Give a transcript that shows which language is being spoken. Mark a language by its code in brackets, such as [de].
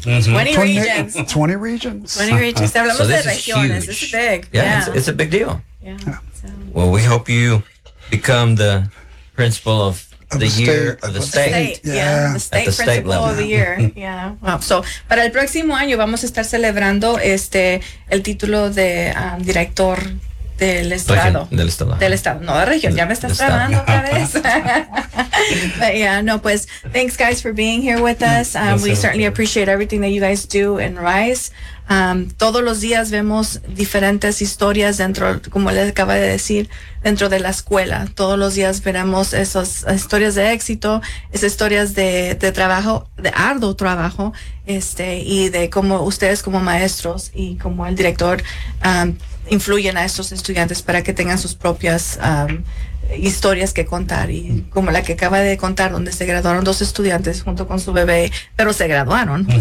[en] 20 regions. So this is huge. This is big. It's a big deal. Yeah. Well, we hope you become the principal of the year, the state principal of the year. [es] Well, so para el próximo año vamos a estar celebrando el título de director del estado. [en] Thanks, guys, for being here with us. We certainly appreciate everything that you guys do in RISE. [es] Todos los días vemos diferentes historias dentro, como les acaba de decir, dentro de la escuela. Todos los días veremos esas historias de éxito, esas historias de trabajo, de arduo trabajo, y de cómo ustedes como maestros y como el director influyen a estos estudiantes para que tengan sus propias historias que contar, y como la que acaba de contar, donde se graduaron dos estudiantes junto con su bebé, pero se graduaron. Uh-huh.